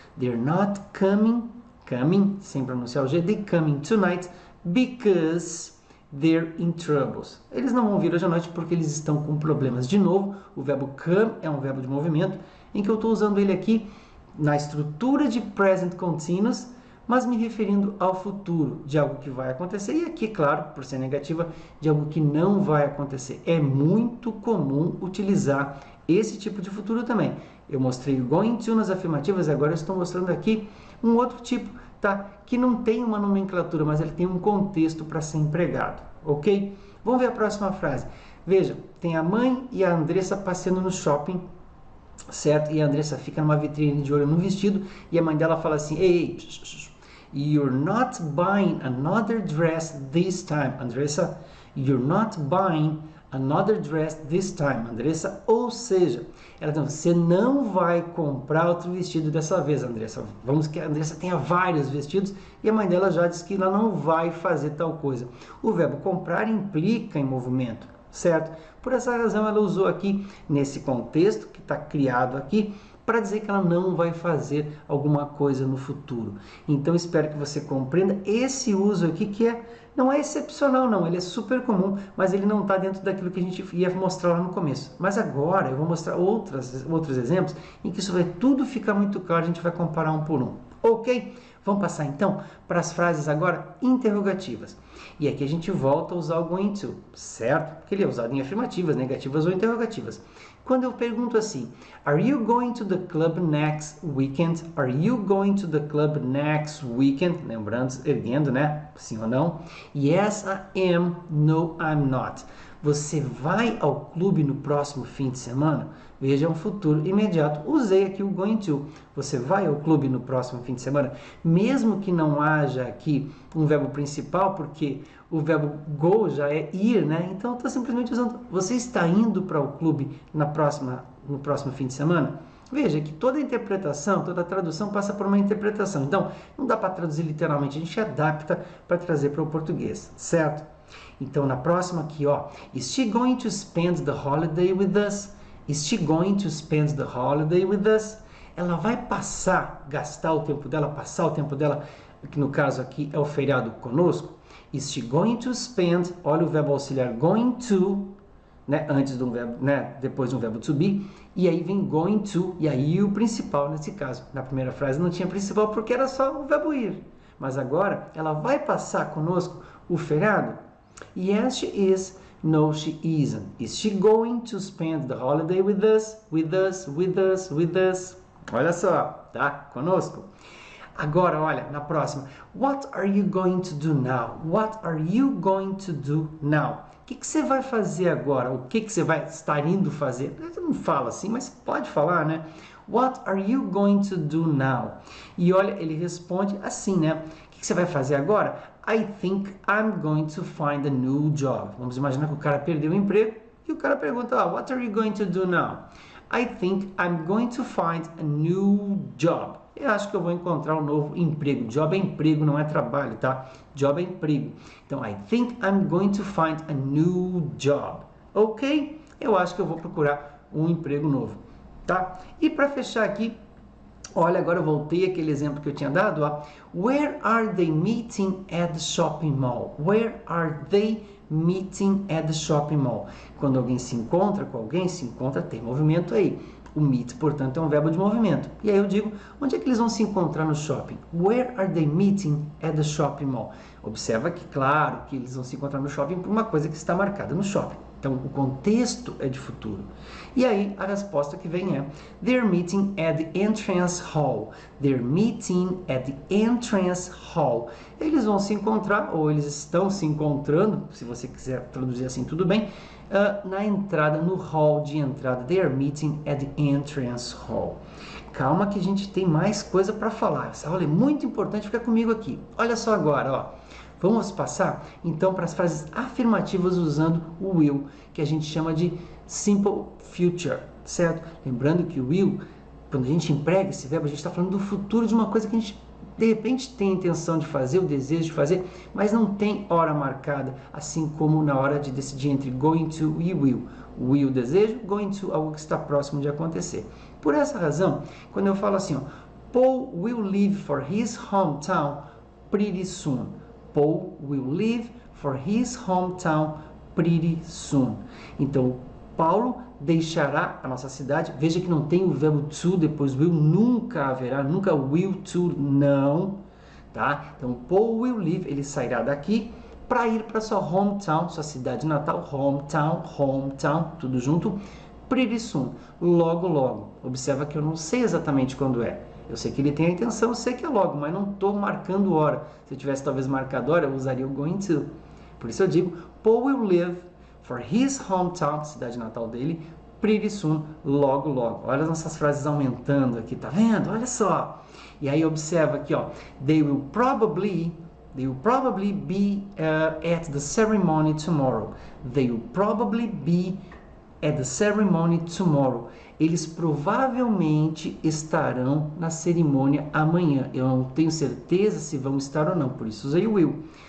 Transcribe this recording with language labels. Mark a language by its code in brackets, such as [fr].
[en] They're not coming, [pt] sem pronunciar o G, [en] they're coming tonight because they're in troubles. [pt] Eles não vão vir hoje à noite porque eles estão com problemas. De novo, o verbo come é um verbo de movimento, em que eu estou usando ele aqui na estrutura de present continuous, mas me referindo ao futuro, de algo que vai acontecer. E aqui, claro, por ser negativa, de algo que não vai acontecer. É muito comum utilizar esse tipo de futuro também. Eu mostrei o going to nas afirmativas, agora eu estou mostrando aqui um outro tipo, tá? Que não tem uma nomenclatura, mas ele tem um contexto para ser empregado, ok? Vamos ver a próxima frase. Veja, tem a mãe e a Andressa passeando no shopping, certo? E a Andressa fica numa vitrine de olho no vestido e a mãe dela fala assim, ei, [en] you're not buying another dress this time, [pt] Andressa. [en] You're not buying another dress this time, Andressa. [pt] Ou seja, ela diz, você não vai comprar outro vestido dessa vez, Andressa. Vamos que a Andressa tenha vários vestidos e a mãe dela já disse que ela não vai fazer tal coisa. O verbo comprar implica em movimento, certo? Por essa razão ela usou aqui, nesse contexto que está criado aqui, para dizer que ela não vai fazer alguma coisa no futuro. Então, espero que você compreenda esse uso aqui, que não é excepcional não, ele é super comum, mas ele não está dentro daquilo que a gente ia mostrar lá no começo. Mas agora eu vou mostrar outros exemplos em que isso vai tudo ficar muito claro, a gente vai comparar um por um. Ok? Vamos passar então para as frases agora interrogativas. E aqui a gente volta a usar o going to, certo? Porque ele é usado em afirmativas, negativas ou interrogativas. Quando eu pergunto assim, [en] are you going to the club next weekend? Are you going to the club next weekend? [pt] Lembrando, erguendo, né? Sim ou não? [en] Yes, I am. No, I'm not. [pt] Você vai ao clube no próximo fim de semana? Veja, é um futuro imediato. Usei aqui o going to. Você vai ao clube no próximo fim de semana? Mesmo que não haja aqui um verbo principal, porque o verbo go já é ir, né? Então, está simplesmente usando. Você está indo para o clube no próximo fim de semana? Veja que toda interpretação, toda tradução passa por uma interpretação. Então, não dá para traduzir literalmente. A gente adapta para trazer para o português, certo? Então, na próxima aqui, ó. [en] Is she going to spend the holiday with us? Is she going to spend the holiday with us? [pt] Ela vai passar o tempo dela, que no caso aqui é o feriado conosco. [en] Is she going to spend, [pt] olha o verbo auxiliar going to, né, antes de um verbo, né, depois de um verbo to be, e aí vem going to, e aí o principal nesse caso. Na primeira frase não tinha principal porque era só o verbo ir, mas agora ela vai passar conosco o feriado. [en] Yes, she is. No, she isn't. Is she going to spend the holiday with us? With us, with us, with us? [pt] Olha só, tá? Conosco. Agora, olha, na próxima. [en] What are you going to do now? What are you going to do now? [pt] O que você vai fazer agora? O que você vai estar indo fazer? Não fala assim, mas pode falar, né? [en] What are you going to do now? [pt] E olha, ele responde assim, né? O que você vai fazer agora? [en] I think I'm going to find a new job. [pt] Vamos imaginar que o cara perdeu o emprego e o cara pergunta, [en] what are you going to do now? I think I'm going to find a new job. [pt] Eu acho que eu vou encontrar um novo emprego. Job é emprego, não é trabalho, tá? Job é emprego. [en] Então, I think I'm going to find a new job. Ok? [pt] Eu acho que eu vou procurar um emprego novo, tá? E para fechar aqui, olha, agora eu voltei àquele exemplo que eu tinha dado, ó. [en] Where are they meeting at the shopping mall? Where are they meeting at the shopping mall? [pt] Quando alguém se encontra com alguém, se encontra, tem movimento aí. O meet, portanto, é um verbo de movimento. E aí eu digo, onde é que eles vão se encontrar no shopping? [en] Where are they meeting at the shopping mall? [pt] Observa que, claro, que eles vão se encontrar no shopping por uma coisa que está marcada no shopping. Então, o contexto é de futuro. E aí, a resposta que vem é [en] They're meeting at the entrance hall. They're meeting at the entrance hall. [pt] Eles vão se encontrar, ou eles estão se encontrando, se você quiser traduzir assim, tudo bem, na entrada, no hall de entrada. [en] They are meeting at the entrance hall. [pt] Calma que a gente tem mais coisa para falar. Essa aula é muito importante, fica comigo aqui. Olha só agora, ó. Vamos passar, então, para as frases afirmativas usando o will, que a gente chama de simple future, certo? Lembrando que o will, quando a gente emprega esse verbo, a gente está falando do futuro de uma coisa que a gente, de repente, tem a intenção de fazer, o desejo de fazer, mas não tem hora marcada, assim como na hora de decidir entre going to e will. Will, desejo, going to, algo que está próximo de acontecer. Por essa razão, quando eu falo assim, ó, [en] Paul will leave for his hometown pretty soon. Paul will leave for his hometown pretty soon. [pt] Então, Paulo deixará a nossa cidade. Veja que não tem o verbo to depois will, nunca haverá, nunca will to, não. Tá? Então, Paul will leave, ele sairá daqui para ir para sua hometown, sua cidade natal, hometown, tudo junto, pretty soon, logo, logo. Observa que eu não sei exatamente quando é. Eu sei que ele tem a intenção, eu sei que é logo, mas não estou marcando hora. Se eu tivesse talvez marcado hora, eu usaria o going to. Por isso eu digo, [en] Paul will live for his hometown, [pt] cidade natal dele, pretty soon, logo, logo. Olha as nossas frases aumentando aqui, tá vendo? Olha só. E aí observa aqui, ó. [en] They will probably be at the ceremony tomorrow. They will probably be at the ceremony tomorrow. [pt] Eles provavelmente estarão na cerimônia amanhã. Eu não tenho certeza se vão estar ou não, por isso usei o will.